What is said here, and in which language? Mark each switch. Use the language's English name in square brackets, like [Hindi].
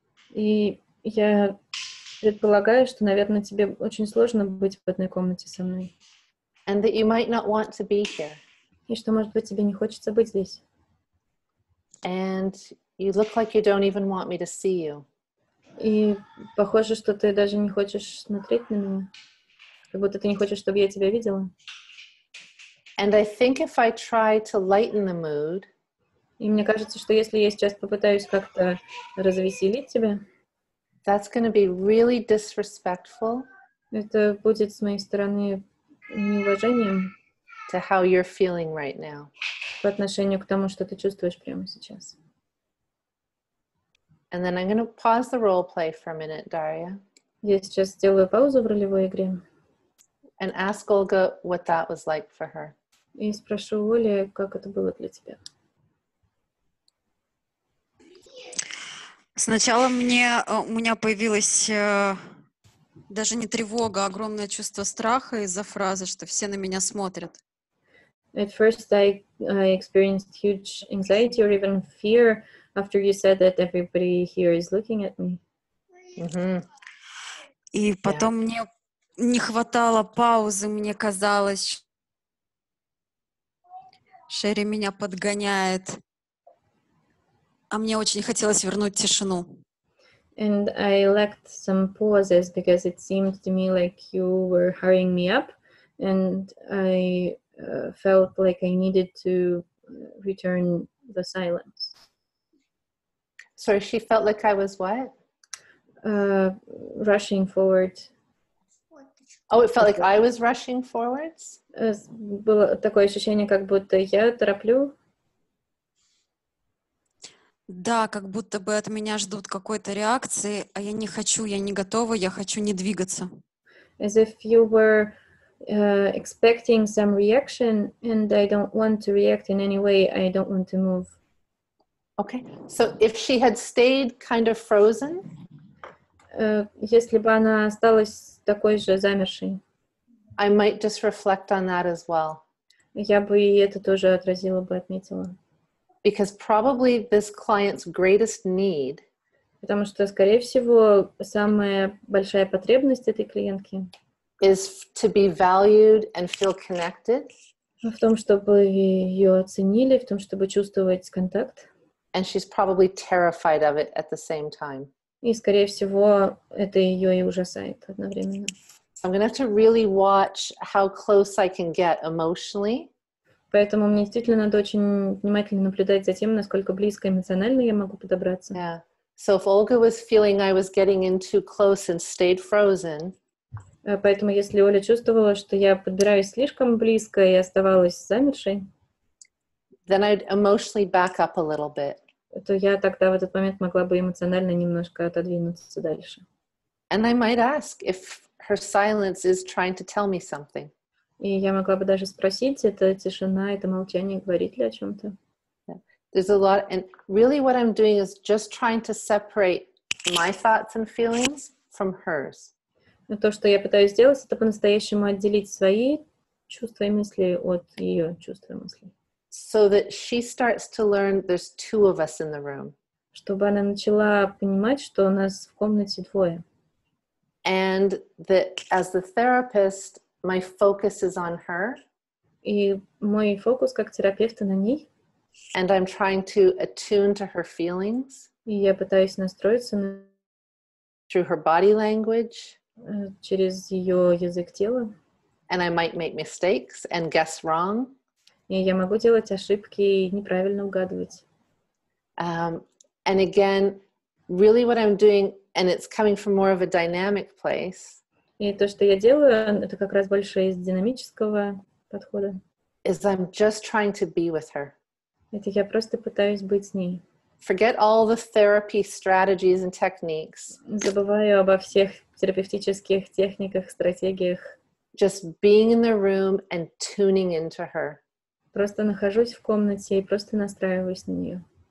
[Russian] И я предполагаю, что, наверное, тебе очень сложно быть в одной комнате со мной. [English] And that you might not want to be here. [Russian] И что, может быть, тебе не хочется быть здесь. [English] And you look like you don't even want me to see you. [Russian] И похоже, что ты даже не хочешь смотреть на меня. Как будто ты не хочешь, чтобы я тебя видела. [English] And I think if I try to lighten the mood, [Russian] и мне кажется, что если я сейчас попытаюсь как-то развеселить тебя, [English] that's going to be really disrespectful. [Russian] Это будет с моей стороны неуважением [English] to how you're feeling right now. [Russian] По отношению к тому, что ты чувствуешь прямо сейчас. [English] And then I'm going to pause the role play for a minute, Daria. [Russian] Я сейчас сделаю паузу в ролевой игре. [English] And ask Olga what that was like for her. [Russian] И спрошу Оли, как это было для тебя. Сначала у меня появилась даже не тревога, а огромное чувство страха из-за фразы, что все на меня смотрят. [English] At first I experienced huge anxiety or even fear after you said that everybody here is looking at me. Mm-hmm. [Russian] И потом мне не хватало паузы, мне казалось, Шерри меня подгоняет. А мне очень хотелось вернуть тишину. [English] And I lacked some pauses because it seemed to me like you were hurrying me up, and I felt like I needed to return the silence. Sorry, she felt like I was what? Rushing forward. Oh, it felt like I was rushing forwards? [Russian] Было такое ощущение, как будто я тороплю. Да, как будто бы от меня ждут какой-то реакции, а я не хочу, я не готова, я хочу не двигаться. [English] As if you were expecting some reaction, and I don't want to react in any way. I don't want to move. Okay, so if she had stayed kind of frozen, [Russian] Если бы она осталась такой же замершей, [English] I might just reflect on that as well. [Russian] я бы и это тоже отразила бы, отметила. [English] Because probably this client's greatest need [Russian] Потому что, скорее всего, самая большая потребность этой клиентки [English] is to be valued and feel connected. [Russian] в том, чтобы ее оценили, в том, чтобы чувствовать контакт. [English] And she's probably terrified of it at the same time. [Russian] И, скорее всего, это ее и ужасает одновременно. [English] I'm going to have to really watch how close I can get emotionally. [Russian] Поэтому мне действительно надо очень внимательно наблюдать за тем, насколько близко эмоционально я могу подобраться. [English] Yeah. So if Olga was feeling I was getting in too close and stayed frozen, [Russian] Поэтому если Оля чувствовала, что я подбираюсь слишком близко и оставалась замершей, [English] then I'd emotionally back up a little bit. [Russian] то я тогда в этот момент могла бы эмоционально немножко отодвинуться дальше. [English] And I might ask if her silence is trying to tell me something. [Russian] И я могла бы даже спросить, это тишина, это молчание, говорит ли о чем-то. [English] There's a lot, and really what I'm doing is just trying to separate my thoughts and feelings from hers. [Russian] Но то, что я пытаюсь сделать, это по-настоящему отделить свои чувства и мысли от ее чувств и мыслей. [English] So that she starts to learn there's two of us in the room. [Russian] Чтобы она начала понимать, что у нас в комнате двое. [English] And that as the therapist, my focus is on her. [Russian] И мой фокус как терапевта на ней. [English] And I'm trying to attune to her feelings. [Russian] И я пытаюсь настроиться [English] through her body language. [Russian] Через ее язык тела. [English] And I might make mistakes and guess wrong. [Russian] И я могу делать ошибки и неправильно угадывать. [English] And again, really what I'm doing, and it's coming from more of a dynamic place. [Russian] И то, что я делаю, это как раз больше из динамического подхода. [English] Is I'm just trying to be with her. [Russian] Это я просто пытаюсь быть с ней. [English] Forget all the therapy strategies and techniques. [Russian] Забываю обо всех терапевтических техниках, стратегиях. [English] Just being in the room and tuning into her. [Russian] Просто нахожусь в комнате и просто настраиваюсь на нее.